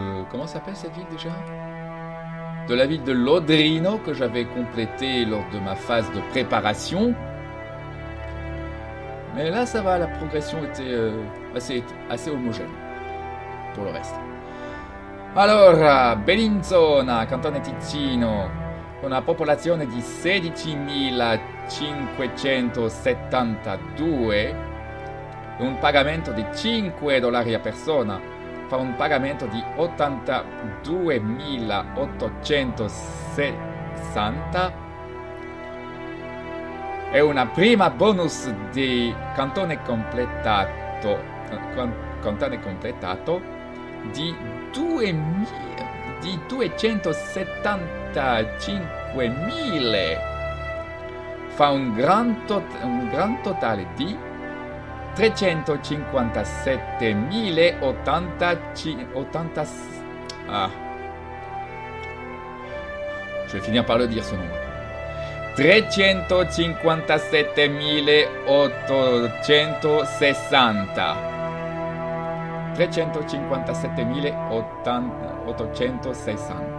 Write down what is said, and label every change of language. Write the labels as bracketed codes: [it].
[fr] Comment s'appelle cette ville déjà? De la ville de Lodrino que j'avais complétée lors de ma phase de préparation. Mais là, ça va, la progression était assez homogène pour le reste. [it] Allora, Bellinzona, Cantone Ticino, con una popolazione di 16.572, un pagamento di $5 a persona, fa un pagamento di 82.860 e una prima bonus di cantone completato di 275.000, fa un gran totale di 357.080. [fr] Je vais finir par le dire ce nombre. 357.860. 357.860.